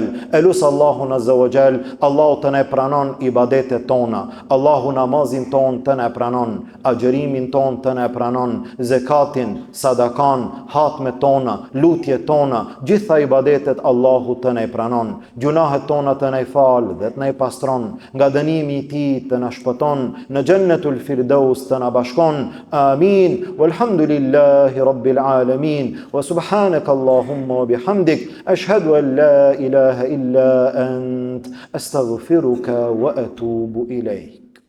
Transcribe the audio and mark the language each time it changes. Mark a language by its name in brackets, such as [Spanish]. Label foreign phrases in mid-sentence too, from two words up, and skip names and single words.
[Albanian] Elus Allahun [Arabic] عز وجل, [Albanian] Allahu të ne pranon ibadetet tona, Allahu namazin ton të ne pranon, agjërimin ton të ne pranon, zekatin, sadakan, hatmet tona, lutjet tona, gjitha ibadetet Allahu të ne pranon. Gjunahet tona të ne fal dhe të ne pastron, nga dënimi i tij të na shpëton, në Jannatul Firdaus të na bashkon. Amin. [Arabic] والحمد لله رب العالمين. وسبحانك اللهم وبحمدك، أشهد أن لا إله إلا أنت، أستغفرك وأتوب إليك.